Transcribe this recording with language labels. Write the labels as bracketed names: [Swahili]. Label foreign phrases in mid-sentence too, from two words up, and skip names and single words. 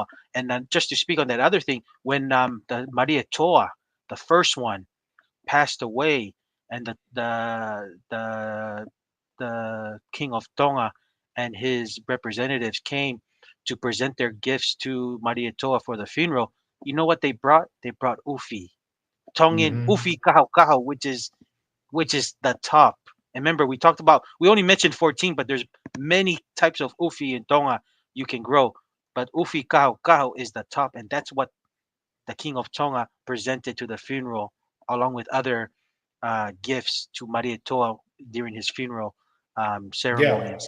[English] And then just to speak on that other thing, when the Maria Toa, the first one, passed away, and the king of Tonga and his representatives came to present their gifts to Maria Toa for the funeral. You know what they brought? They brought ufi, Tongan Hmm. ufi kaho kaho, which is the top. And remember, we talked about, we only mentioned 14, but there's many types of ufi in Tonga you can grow. But ufi kaho kaho is the top, and that's what the king of Tonga presented to the funeral, along with other gifts to Maria Toa during his funeral ceremony and